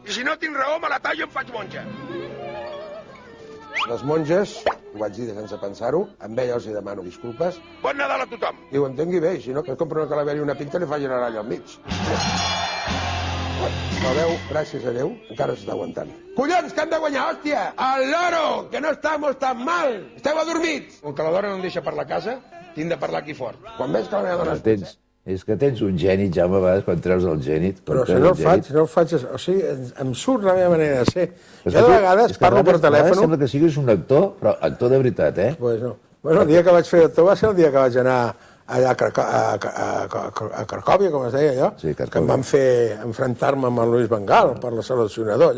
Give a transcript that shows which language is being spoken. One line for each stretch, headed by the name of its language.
Catalan: I si no tinc raó, me la tallo i em faig monja. Les monges, ho vaig dir sense pensar-ho, amb ella els hi demano disculpes. Bon Nadal a tothom. Diu, entengui bé, si no, que compro una calavera i una pinta i li faig una ratlla al mig. La veu, gràcies a Déu, encara s'està aguantant. Collons, que hem de guanyar, hòstia!
Spanish: El loro, que no estamos tan mal!
Catalan: Esteu adormits! Com que la dona no em deixa parlar a casa, tinc de parlar aquí fort. Quan veig que la meva dona... És que tens un gènit, Jaume, a vegades, quan treus el gènit. Però si no el faig, o sigui, em surt la meva manera de ser. Jo de vegades parlo per telèfon... Sembla que siguis un actor, però actor de veritat, eh?
Spanish: Pues no.
Catalan: Bueno, el dia que vaig fer actor va ser el dia que vaig anar allà a Cracòvia, com es deia allò, que em van fer enfrontar-me amb el Luis Van Gaal per la seleccionador.